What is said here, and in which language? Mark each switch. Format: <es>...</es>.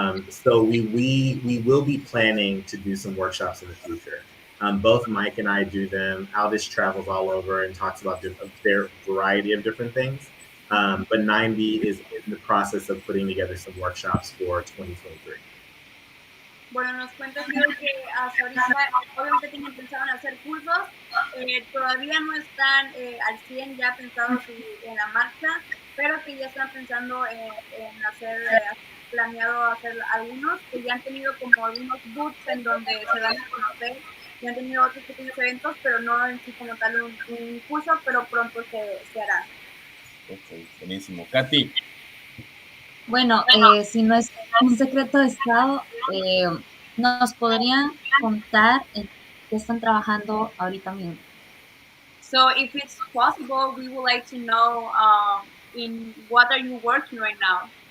<en>So we will be planning to do some workshops in the future. Both Mike and I do them. Aldis travels all over and talks about their variety of different things. But 90 is in the process of putting together some workshops for 2023.</en> <es>Bueno, nos cuenta que hasta ahorita obviamente tienen pensado en hacer cursos, todavía no están al 100 ya pensados en la marcha, pero que ya están pensando en hacer, planeado hacer algunos, que ya han tenido como algunos booths en donde se dan a conocer, y han tenido otros pequeños eventos, pero no en sí como tal un curso, pero pronto se hará. Ok, buenísimo. Katy. Bueno, si no es un secreto de Estado, ¿nos podrían contar en qué están trabajando ahorita mismo?</es> <en>So if it's possible, we would like to know in what are you working right now?</en>